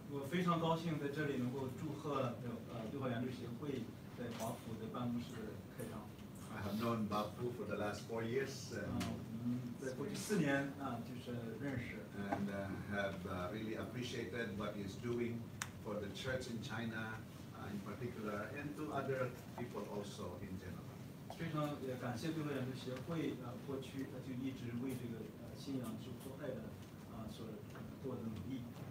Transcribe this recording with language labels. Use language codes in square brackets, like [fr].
[zh] 我非常高兴在这里能够祝贺对华援助协会在华府的办公室开张。 [en] I have known Bob Fu for the last 4 years [zh] 我们在过去4年就是认识。 [en] and have really appreciated what he's doing for the church in China in particular and to other people also in general. [zh] 非常也感谢对华援助协会过去就一直为这个信仰受迫害的所做的努力。